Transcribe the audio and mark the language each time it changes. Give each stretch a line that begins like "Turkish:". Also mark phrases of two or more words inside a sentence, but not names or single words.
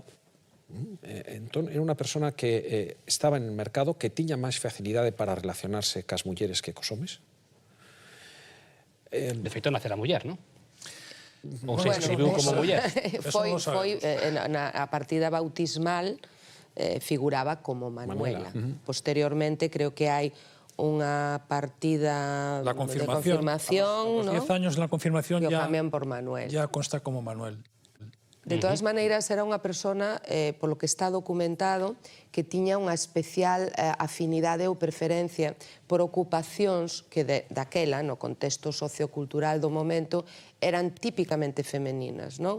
Galician: Entón, era unha persona que estaba
Spanish: en el mercado,
Galician: que tiña máis facilidade para relacionarse cas mulleres que cos homes. De feito, nacer a muller, non? Ou se escribiu como muller. Foi a partida bautismal figuraba como Manuela. Posteriormente creo que hai unha partida de confirmación,
Spanish: a los 10 años de la confirmación ya cambian por Manuel. Ya consta como Manuel.
Galician: De todas maneiras, era unha persona, polo que está documentado, que tiña unha especial afinidade ou preferencia por ocupacións que daquela, no contexto sociocultural do momento, eran típicamente femeninas, non?